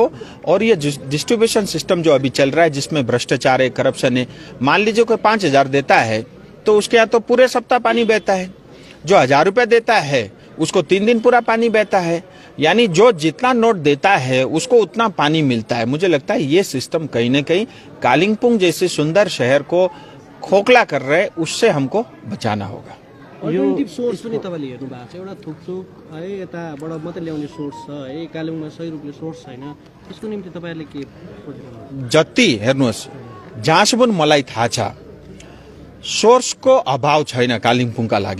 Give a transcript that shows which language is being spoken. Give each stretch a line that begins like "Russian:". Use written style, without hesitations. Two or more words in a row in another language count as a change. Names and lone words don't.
Hindi: और ये डिस्ट्रीब्यूशन सिस्टम जो अभी चल रहा है जिसमें भ्रष्टाचार है, करप्शन है, मान लीजिए कोई 5,000 देता है तो उसके यहाँ तो पूरे सप्ताह पानी बहता है, जो 1,000 रुपए देता है उसको 3 दिन पूरा पानी बहता है, यानी जो जितना नोट देता है उसको उतना पानी मिलता है। मुझे लगता है ये सिस्टम कहीं न कहीं कालिम्पोंग जैसे सुंदर शहर को खोखला कर रहे, उससे हमको बचाना होगा।
English: alternative source
Nepali: पनि तपाईले हेर्नु भएको छ, एउटा थुकथुक है यताबाट मात्रै ल्याउने सोर्स छ है, कालिम्पोङमा सही रूपले सोर्स छैन, त्यसको निम्ति तपाईहरुले के सोच्नुहुन्छ? जति हेर्नुस् जहाँसम्म मलाई थाहा छ सोर्सको अभाव छैन कालिम्पोङका लागि।